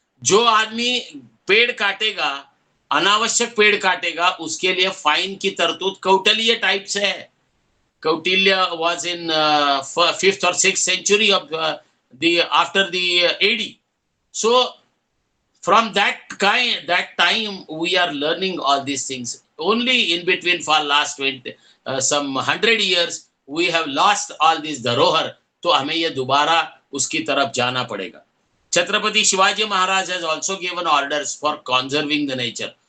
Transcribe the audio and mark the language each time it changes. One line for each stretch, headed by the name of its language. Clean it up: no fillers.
Hindi: जो आदमी पेड़ काटेगा, अनावश्यक पेड़ काटेगा, उसके लिए फाइन की तरतूद कौटिल्य टाइप से है.
English: Kautilya was in 5th or 6th century of after the AD. So from that time we are learning all these things. Only in between for last some 100 years we have lost all this धरोहर.
Hindi: तो हमें ये दोबारा उसकी तरफ जाना पड़ेगा.
English: Chhatrapati Shivaji Maharaj has also given orders for conserving the nature.